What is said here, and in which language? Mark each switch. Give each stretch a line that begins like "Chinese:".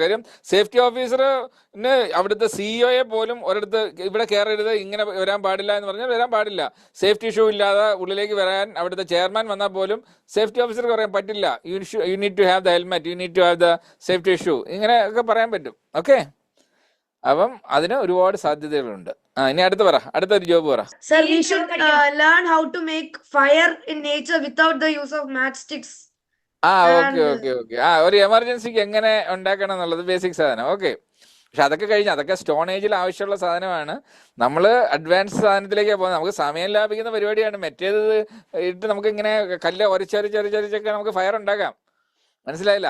Malayalam: കാര്യം സേഫ്റ്റി ഓഫീസറിന് അവിടുത്തെ സിഇഒയെ പോലും ഒരിടത്ത് ഇവിടെ കയറരുത്, ഇങ്ങനെ വരാൻ പാടില്ല എന്ന് പറഞ്ഞാൽ വരാൻ പാടില്ല. സേഫ്റ്റി ഷൂ ഇല്ലാതെ ഉള്ളിലേക്ക് വരാൻ അവിടുത്തെ ചെയർമാൻ വന്നാൽ പോലും സേഫ്റ്റി ഓഫീസർക്ക് പറയാൻ പറ്റില്ല.
English: you need to have the helmet, you need to have the safety shoe,
Malayalam: ഇങ്ങനെയൊക്കെ പറയാൻ പറ്റും. ഓക്കെ, അപ്പം അതിന് ഒരുപാട് സാധ്യതകളുണ്ട്. ഇനി അടുത്തൊരു ജോബ് പറ.
English: Sir, we should learn how to make fire in nature without the use of matchsticks. Okay.
Malayalam: ഒരു എമർജൻസിക്ക് എങ്ങനെ ഉണ്ടാക്കണം എന്നുള്ളത് ബേസിക് സാധനം. ഓക്കെ, പക്ഷെ അതൊക്കെ കഴിഞ്ഞ് അതൊക്കെ സ്റ്റോൺ ഏജിൽ ആവശ്യമുള്ള സാധനമാണ്. നമ്മൾ അഡ്വാൻസ് സാധനത്തിലേക്കാണ് പോകുന്നത്. നമുക്ക് സമയം ലാഭിക്കുന്ന പരിപാടിയാണ്. മറ്റേത് ഇട്ട് നമുക്ക് ഇങ്ങനെ കല്ല് ഒരച്ചൊക്കെ നമുക്ക് ഫയർ ഉണ്ടാക്കാം. മനസ്സിലായില്ല?